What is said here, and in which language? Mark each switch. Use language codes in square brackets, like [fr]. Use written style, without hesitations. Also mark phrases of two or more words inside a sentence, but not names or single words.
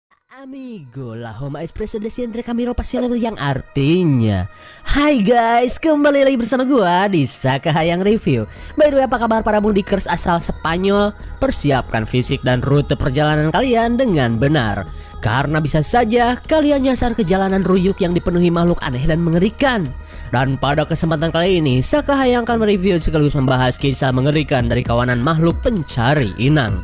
[es] Amigo, la home espresso de siempre [id] Camilo Pasionario yang artinya hai guys, kembali lagi bersama gua di Sakahayang Review. [en] By the way, [id] apa kabar para mudikers asal Spanyol? Persiapkan fisik dan rute perjalanan kalian dengan benar, karena bisa saja kalian nyasar ke jalanan ruyuk yang dipenuhi makhluk aneh dan mengerikan. Dan pada kesempatan kali ini, Sakahayang akan mereview sekaligus membahas kisah mengerikan dari kawanan makhluk pencari inang.